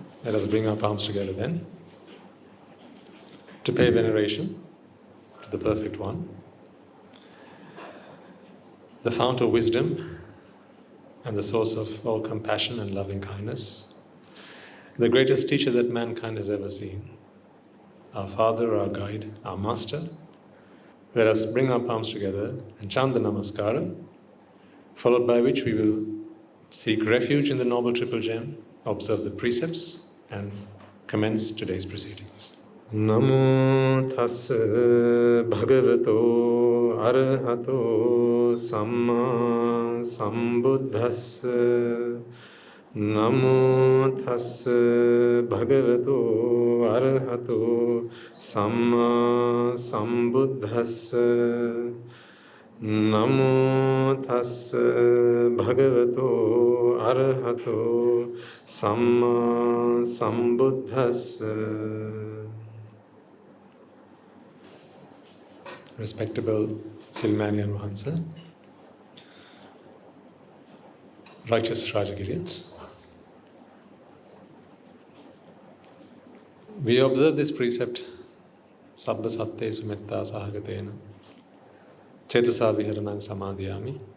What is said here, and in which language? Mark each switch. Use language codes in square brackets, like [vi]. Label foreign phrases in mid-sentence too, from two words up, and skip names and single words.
[en] Let us bring our palms together then to pay veneration to the Perfect One, the fount of wisdom and the source of all compassion and loving kindness, the greatest teacher that mankind has ever seen, our Father, our Guide, our Master. Let us bring our palms together and chant the Namaskara, followed by which we will seek refuge in the Noble Triple Gem, observe the precepts, and commence today's proceedings. [pi] Namo tassa bhagavato arahato samma sambuddhassa. Namo tassa bhagavato arahato samma sambuddhassa. Namo tassa bhagavato arahato samma sambuddhassa. [en] Respectable Silmanian Mahansa, righteous Rajagirians, we observe this precept, [pi] Sabba Satte Sumetta Sahagatena Chetasa Viharanang Samadhyami.